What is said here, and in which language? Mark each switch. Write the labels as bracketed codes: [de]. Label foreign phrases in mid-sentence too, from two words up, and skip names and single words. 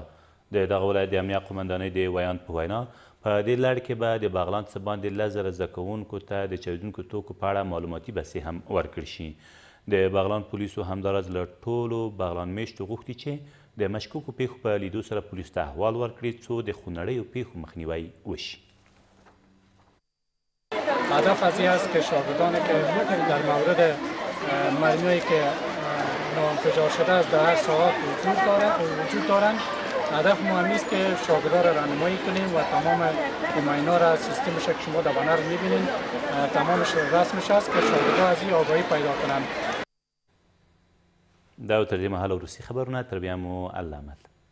[ps] د دغه ولایت د امنیه قمندانۍ د ویاند په وینا په دې لړ کې به د بغلان څه باندې 10,000 زده کوونکو ته د چاودونکو توکو په اړه معلوماتي بسې هم ورکړل شي. د بغلان پولیسو همداراز له ټولو بغلان میشتو غوښتي چې د مشکوکو پیښو په لیدو سره پولیسو ته احوال ورکړي څو د خونړیو پیښو مخنیوی وشي. [fa] هدف از این است که شاگردانی که در مورد مرمی‌هایی که ناانفجار شده است در هر ساعت وجود دارند هدف ما هم است که شاگردان را راهنمایی کنیم و تمام اینا را سیستمش که شما در بنر می‌بینید تمامش رسمش است که شاگردان از این آگاهی پیدا کنند. [ps] دا تر دې مهاله وروستي خبرونه تر بیا مو الله امد.